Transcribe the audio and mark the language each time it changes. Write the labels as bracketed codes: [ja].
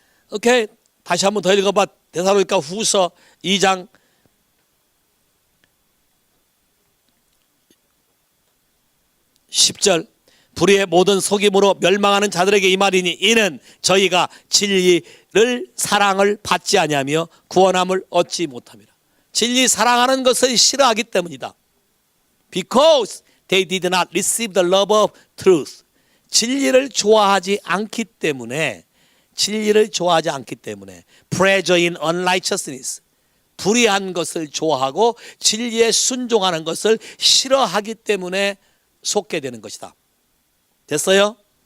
[ko] 오케이, 다시 한번 더 읽어봐. 데살로니가후서 2장 10절. 불의의 모든 속임으로 멸망하는 자들에게 이 말이니 이는 저희가 진리를 사랑을 받지 아니하며 구원함을 얻지 못함이라. 진리 사랑하는 것을 싫어하기 때문이다. [en] Because they did not receive the love of truth. [ko] 진리를 좋아하지 않기 때문에, 진리를 좋아하지 않기 때문에 [en] pleasure in unrighteousness. [ko] 불의한 것을 좋아하고 진리에 순종하는 것을 싫어하기 때문에 속게 되는 것이다. 됐어요?